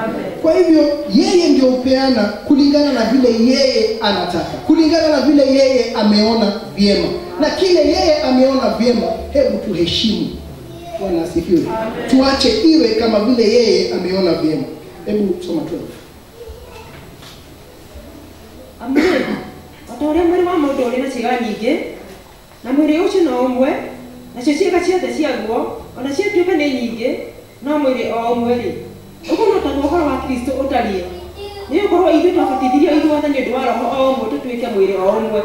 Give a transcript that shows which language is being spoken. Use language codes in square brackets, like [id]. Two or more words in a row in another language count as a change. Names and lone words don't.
[sw] Kwa hivyo yeye ndio upeana kulingana na vile yeye anataka. Kulingana na vile yeye ameona vyema. Na kile yeye ameona vyema, hebu tuheshimu. Bwana asifiwe. Tuache iwe kama vile yeye ameona vyema. Hebu soma tu. Amre. [ki] Atore mwere wa mundu uri na ciga nyingi. Na mwere ucio no umwe. Na cio ciega ciothe ciaguo, ona ciatuĩka nĩ nyingĩ, no mwĩrĩ o ũmwe rĩ. Ũguo no taguo ũhoro wa Kristo ũtariĩ. Nĩ gũkorwo ithuĩ twabatithirio ithuothe nĩ ũndũ wa roho o ũmwe tũtuĩke mwĩrĩ o ũmwe.